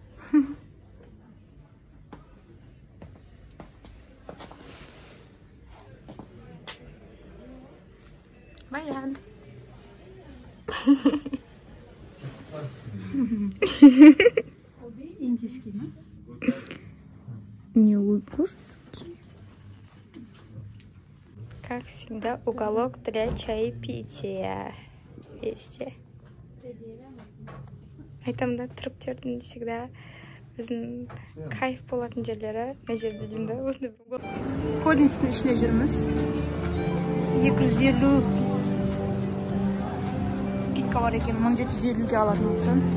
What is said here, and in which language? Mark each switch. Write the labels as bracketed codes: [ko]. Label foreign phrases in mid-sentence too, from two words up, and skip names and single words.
[ru] Баян. İndiyski mi? Не уйгурский. Как всегда, уголок для чаепития. Вести. [kk] Айтамда түріктердің всегда біздің кайф болатын жерлері мына жерде деймін да осындай бір Коллинстің ішінде жүрміз. 250 скидка бар екен, 1750-ге алатын болсам.